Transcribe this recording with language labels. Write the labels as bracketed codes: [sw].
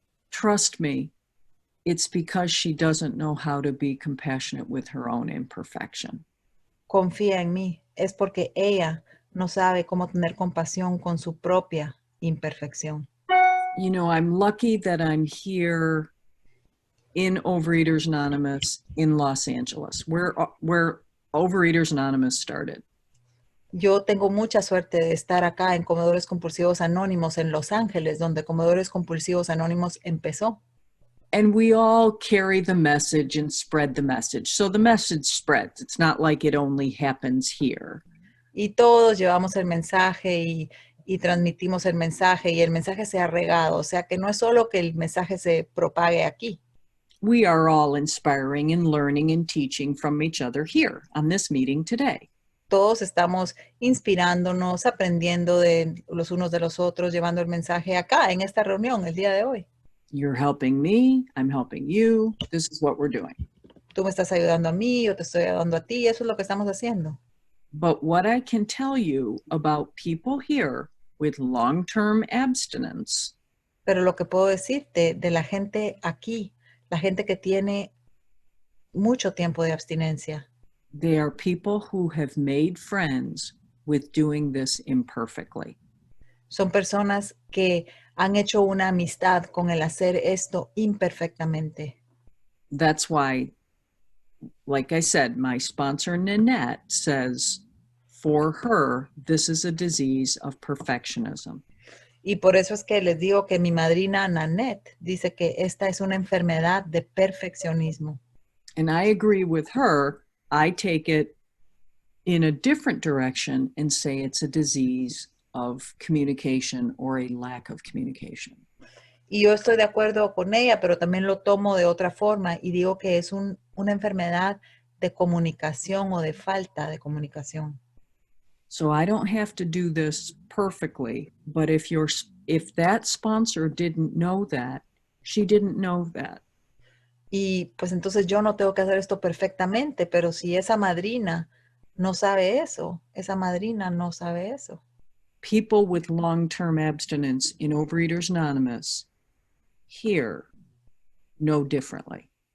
[en] trust me, it's because she doesn't know how to be compassionate with her own imperfection. [es] Confía en mí, es porque ella no sabe cómo tener compasión con su propia imperfección. [en] I'm lucky that I'm here in Overeaters Anonymous in Los Angeles, where Overeaters Anonymous started. [es] Yo tengo mucha suerte de estar acá en Comedores Compulsivos Anónimos en Los Ángeles, donde Comedores Compulsivos Anónimos empezó. [en] And we all carry the message and spread the message. So the message spreads. It's not like it only happens here. [es] Y todos llevamos el mensaje y transmitimos el mensaje y el mensaje se ha regado. O sea que no es solo que el mensaje se propague aquí. [en] We are all inspiring and learning and teaching from each other here on this meeting today. [es] Todos estamos inspirándonos, aprendiendo de los unos de los otros, llevando el mensaje acá en esta reunión el día de hoy. [en] You're helping me, I'm helping you. This is what we're doing. [es] Tú me estás ayudando a mí, yo te estoy ayudando a ti. Eso es lo que estamos haciendo. [en] But what I can tell you about people here with long-term abstinence. [es] Pero lo que puedo decirte de la gente aquí, la gente que tiene mucho tiempo de abstinencia. [en] They are people who have made friends with doing this imperfectly. [es] Son personas que han hecho una amistad con el hacer esto imperfectamente. [en] That's why, like I said, my sponsor Nanette says, for her, this is a disease of perfectionism. [es] Y por eso es que les digo que mi madrina Nanette dice que esta es una enfermedad de perfeccionismo. [en] And I agree with her. I take it in a different direction and say it's a disease of communication or a lack of communication. [es] Y yo estoy de acuerdo con ella, pero también lo tomo de otra forma y digo que es una enfermedad de comunicación o de falta de comunicación. [en] So I don't have to do this perfectly, but if that sponsor didn't know that, she didn't know that. [es] Y pues entonces yo no tengo que hacer esto perfectamente, pero si esa madrina no sabe eso, esa madrina no sabe eso. [en] People with long-term abstinence in Overeaters Anonymous here know differently.